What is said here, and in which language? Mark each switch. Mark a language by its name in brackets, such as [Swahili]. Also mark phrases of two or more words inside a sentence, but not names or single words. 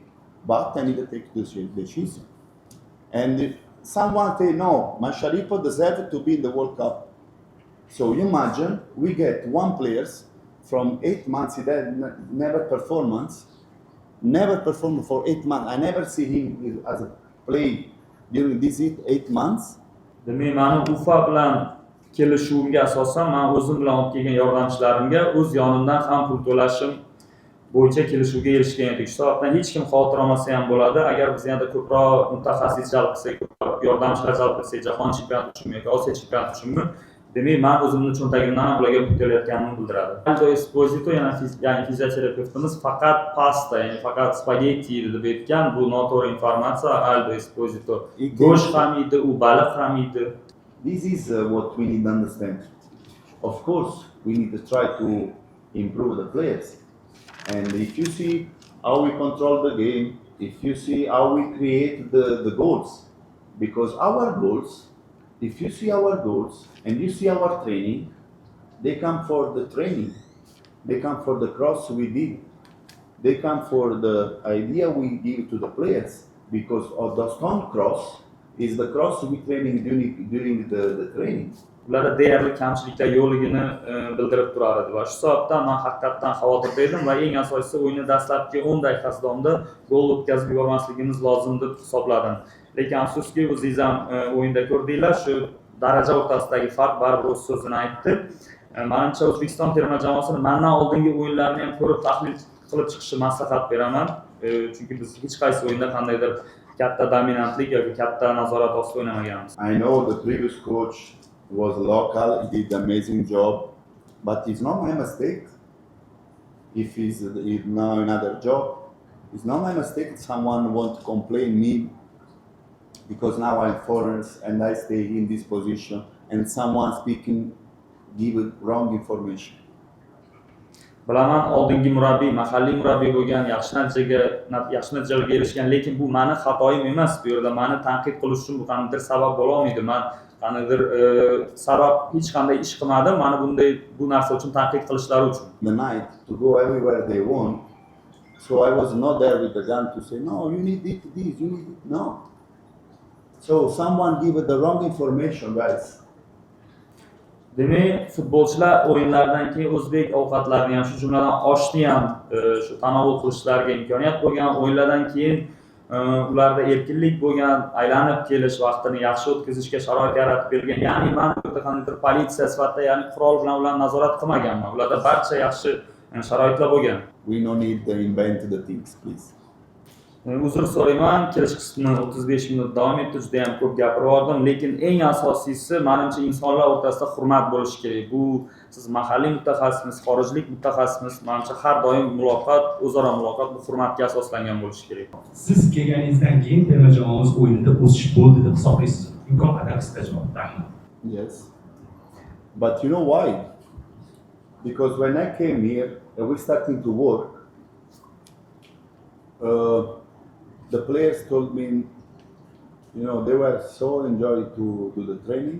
[English] But I need to take this decision. And if someone say no, Masharipov deserves to be in the World Cup. So you imagine we get one players from 8 months, he never performed for 8 months. I never see him as a play during these 8 months. [Uzbek] Demak, meni Ufa bilan kelishuvimga asosan men o'zim bilan olib kelgan yordamchilarimga o'z yonimdan ham pul to'lashim bo'yicha kelishuvga erishgan edik. Shu sababdan hech kim xavotir olmasa ham bo'ladi. Agar biz yanada ko'proq mutaxassis jalb qilsak, ko'proq yordamchilar jalb qilsak, jahon chempionati uchun yoki Osiyo chempionati uchunmi, demak, men o'zimning cho'ntagimdan ham ularga pul to'layotganimni bildiradi. Aldo Esposito, ya'ni fizioterapeutimiz faqat pasta, ya'ni faqat spagetti yedi deb aytgan. Bu noto'g'ri informatsiya. Aldo Esposito go'sht ham yedi, u baliq ham yedi. [English] This is what we need to understand. Of course, we need to try to improve the players. And if you see how we control the game, if you see how we create the goals, because our goals, if you see our goals and you see our training, they come for the training, they come for the cross we did, they come for the idea we give to the players, because of the stone cross is the cross we training during the training. [Uzbek] ularda deyarli kamchiliklar yo'qligini bildirib turar edi va shu sababdan men haqiqatdan xavotirda edim va eng asosiysi o'yinni dastlabki 10 daqiqasi davomida gol o'tkazib yubormasligimiz lozim deb hisobladim. Lekin afsuski o'zingiz ham o'yinda ko'rdinglar, shu daraja o'rtasidagi farq baribir o'z so'zini aytdi. Menimcha O'zbekiston terma jamoasini mendan oldingi o'yinlarni ham ko'rib tahlil qilib chiqishni maslahat beraman. Chunki biz hech qaysi o'yinda qandaydir katta dominantlik yoki katta nazorat ostida o'ynamaganmiz. [English] I know the previous coach was local, he did an amazing job, but it's not my mistake. If he's now another job, it's not my mistake someone want to complain me because now I'm foreign and I stay in this position and someone speaking give wrong information. [Uzbek] Bilaman oldingi murabbiy, mahalliy murabbiy bo'lgan, yaxshi natijalarga erishgan, lekin bu meni xatoyim emas. Bu yerda meni tanqid qilish uchun bu qanday sabab bo'la olmaydi. Men qanday sabab hech qanday ish qilmadim. Meni bu narsa uchun tanqid qilishlari uchun. [English] The night to go everywhere they want. So I was not there with the gun to say, no, you need this, you need it. No. So someone give the wrong information, guys. [Uzbek] Demak, futbolchilar o'yinlardan keyin o'zbek ovqatlarini ham, shu jumladan oshni ham shu tanovul qilishlariga imkoniyat bo'lgan. O'yinlardan keyin ularda erkinlik bo'lgan, aylanib kelish vaqtini yaxshi o'tkazishga sharoit yaratib bergan. Ya'ni men bu yerda qandaydir politsiya sifatida, ya'ni qurol bilan ularni nazorat qilmaganman. Ularda barcha yaxshi sharoitlar bo'lgan. [English] We no need to invent the things, please. [Uzbek] Uzr so'rayman, kelish qismi 35 minut davom etdi, juda ham ko'p gapirib yubordim, lekin eng asosiysi menimcha insonlar o'rtasida hurmat bo'lishi kerak. Bu siz mahalliy mutaxassismisiz, xorijlik mutaxassisimiz, menimcha har doim muloqot, o'zaro muloqot bu hurmatga asoslangan bo'lishi kerak. Siz kelganingizdan keyin terma jamoamiz o'yinida o'sish bo'ldi deb hisoblaysiz. Imkon qadar qisqa javob bering. [English] Yes. But you know why? Because when I came here and we started to work, the players told me, you know, they were so enjoyed to do the training.